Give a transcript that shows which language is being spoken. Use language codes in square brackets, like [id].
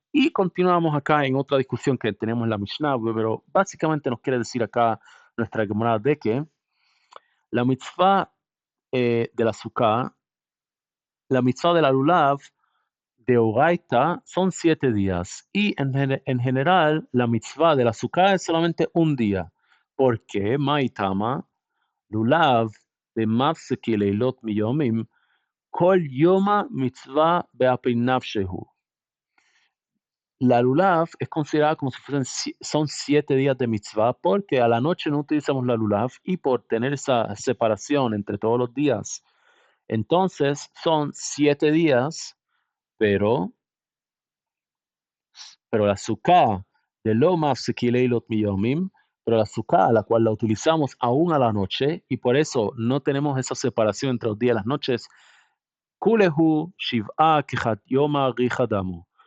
[es] Y continuamos acá en otra discusión que tenemos en la Mishnah, pero básicamente nos quiere decir acá nuestra Gemara de que la mitzvah de la Sukkah, la mitzvah de la Lulav de Oraita son 7 días, y en general la mitzvah de la Sukkah es solamente un día. ¿Por qué? [arc] Maitama, לולב דמפסקי לילות מיומים, כל יומא מצווה באפי נפשהו. [es] La lulav es considerada como si fuesen son 7 días de mitzvah, porque a la noche no utilizamos la lulav y por tener esa separación entre todos los días. Entonces, son 7 días, pero la sukkah de [arc] lo mafseki leilot miyomim, [es] pero la sukkah, la cual la utilizamos aún a la noche, y por eso no tenemos esa separación entre los días y las noches, [arc] kulehu shiv'a kichat yoma richadamu.